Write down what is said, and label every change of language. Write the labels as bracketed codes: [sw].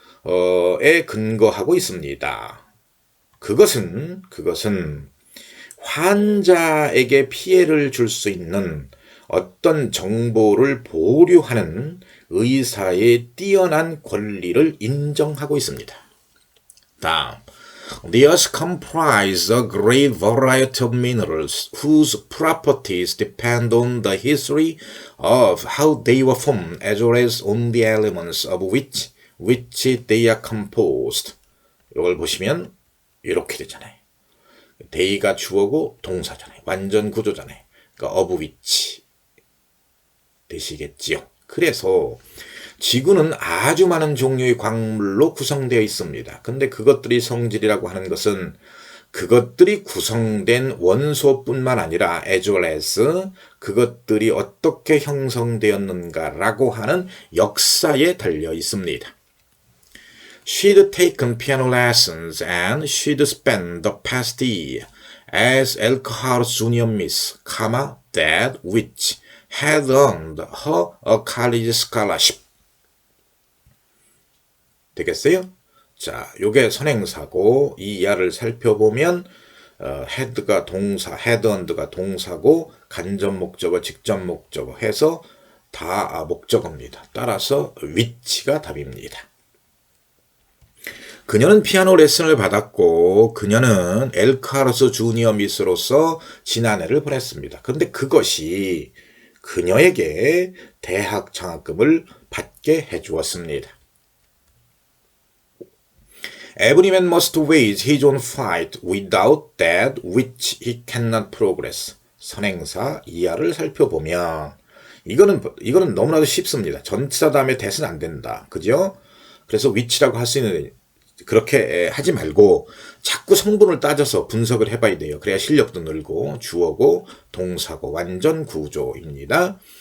[ko] 에 근거하고 있습니다. 그것은 환자에게 피해를 줄 수 있는 어떤 정보를 보류하는 의사의 뛰어난 권리를 인정하고 있습니다. 다음, [en] The earth comprises a great variety of minerals whose properties depend on the history of how they were formed as well as on the elements of which they are composed. [ko] 이걸 보시면 이렇게 되잖아요. they가 주어고 동사잖아요. 완전 구조잖아요. 그러니까 [en] of which [ko] 되시겠지요. 그래서 지구는 아주 많은 종류의 광물로 구성되어 있습니다. 근데 그것들이 성질이라고 하는 것은 그것들이 구성된 원소뿐만 아니라 [en] as well as [ko] 그것들이 어떻게 형성되었는가라고 하는 역사에 달려 있습니다. [en] She'd taken piano lessons and she'd spent the past year as Elkhart's junior miss, that which had earned her a college scholarship. [ko] 되겠어요? 자, 요게 선행사고 이 이하를 살펴보면 had가 동사, had earned가 동사고 간접 목적어, 직접 목적어 해서 다 목적어입니다. 따라서 which가 답입니다. 그녀는 피아노 레슨을 받았고 그녀는 엘카르스 주니어 미스로서 지난해를 보냈습니다. 그런데 그것이 그녀에게 대학 장학금을 받게 해주었습니다. [en] Every man must wage his own fight without that which he cannot progress. [ko] 선행사 이하를 살펴보면 이거는 너무나도 쉽습니다. 전치사 다음에 that은 안 된다. 그죠? 그래서 which라고 할 수 있는 그렇게 하지 말고 자꾸 성분을 따져서 분석을 해봐야 돼요. 그래야 실력도 늘고 주어고 동사고 완전 구조입니다.